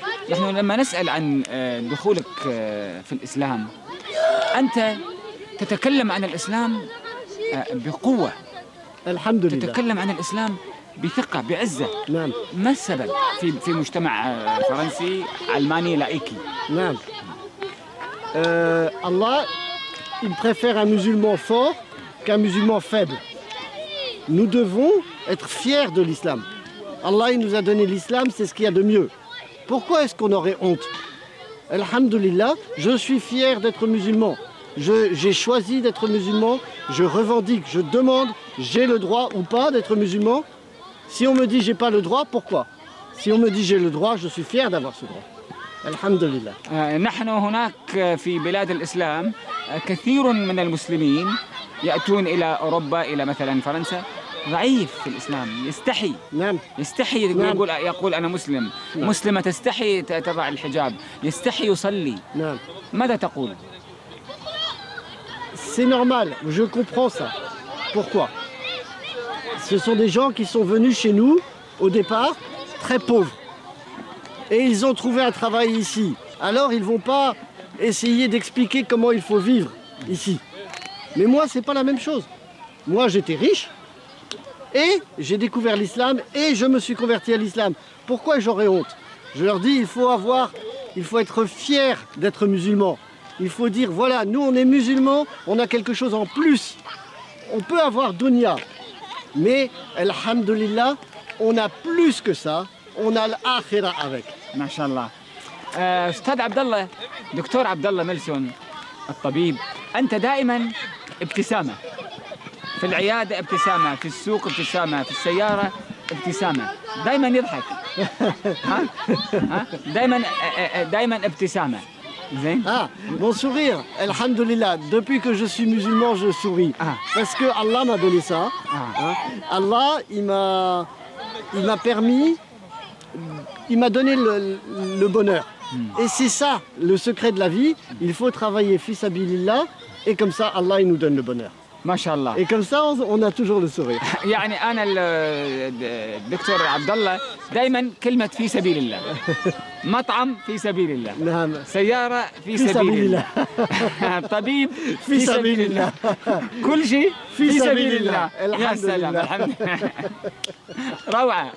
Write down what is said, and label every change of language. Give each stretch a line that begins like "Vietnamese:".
Arabic: نحن لما نسال عن دخولك في الاسلام أنت تتكلم عن الإسلام بقوة الحمد لله تتكلم عن الإسلام بثقة بعزة نعم ما السبب في مجتمع فرنسي علماني لائكي نعم الله
French: il préfère un musulman fort qu'un musulman faible nous devons être fiers de l'islam Allah il nous a donné l'islam c'est ce qu'il y a de mieux pourquoi est-ce qu'on aurait honte Alhamdulillah, je suis fier d'être musulman. J'ai choisi d'être musulman. Je revendique, je demande, j'ai le droit ou pas d'être musulman. Si on me dit j'ai pas le droit, pourquoi ? Si on me dit j'ai le droit, je suis fier d'avoir ce droit.
Arabic: Alhamdulillah. نحن هناك في بلاد الإسلام كثير من المسلمين يأتون إلى أوروبا إلى مثلاً فرنسا. ضعيف في الإسلام يستحي نعم يستحي يقول نعم. يقول أنا مسلم نعم. مسلمة تستحي تضع الحجاب يستحي يصلي نعم ماذا تقول
French: C'est normal, je comprends ça. Pourquoi ? Ce sont des gens qui sont venus chez nous, au départ, très pauvres. Et ils ont trouvé un travail ici. Alors ils ne vont pas essayer d'expliquer comment il faut vivre ici. Mais moi, ce n'est pas la même chose. Moi, j'étais riche, et j'ai découvert l'islam, et je me suis converti à l'islam. Pourquoi j'aurais honte ? Je leur dis, il faut être fier d'être musulman. Il faut dire, voilà, nous on est musulmans, on a quelque chose en plus. On peut avoir dunya, mais alhamdoulillah, on a plus que ça, on a l'akhira avec.
Arabic: Mashallah. Stade Abdallah, docteur Abdallah Melson, al-tabib, anta daiman ibtisama. في العيادة ابتسامة، في السوق ابتسامة، في السيارة ابتسامة، دائما يضحك، ها؟ دائما ابتسامة، زين؟
French: آه، mon sourire،
Arabic: الحمد لله،
French: depuis que je suis musulman je souris، parce que Allah m'a donné ça، Allah il m'a permis، il m'a donné le bonheur، et c'est ça le secret de la vie، il faut travailler
Arabic: fi sabilillah
French: et comme ça Allah il nous donne le bonheur.
Arabic: ما شاء الله.
French: Et comme ça, on a toujours le sourire.
Arabic: يعني أنا الدكتور عبد الله دائما كلمة في سبيل الله. مطعم في سبيل الله. نعم. سيارة في سبيل الله. طبيب في سبيل الله. كل شيء في سبيل الله. الحمد لله. الحمد لله. روعة.